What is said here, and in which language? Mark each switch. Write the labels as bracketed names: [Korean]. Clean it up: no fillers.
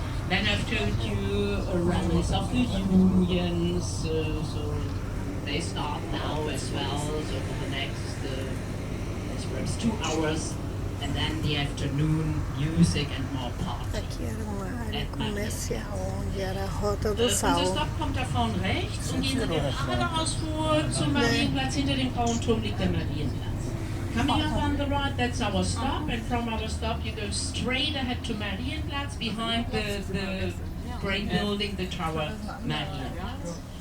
[English] Then I've told you rallies of the unions, so they start now as well, so for the next perhaps 2 hours, and then the afternoon music and more party. [Portuguese] Aqui era uma área comercial, onde era a Rota do Sal. [German] Unser Stop kommt da vorne rechts und gehen Sie geradeaus vor zum Marienplatz. Hinter dem Frauenturm liegt der Marienplatz. [English] Coming up on the right, that's our stop, and from our stop you go straight ahead to Marienplatz, behind the great building, the tower Marienplatz.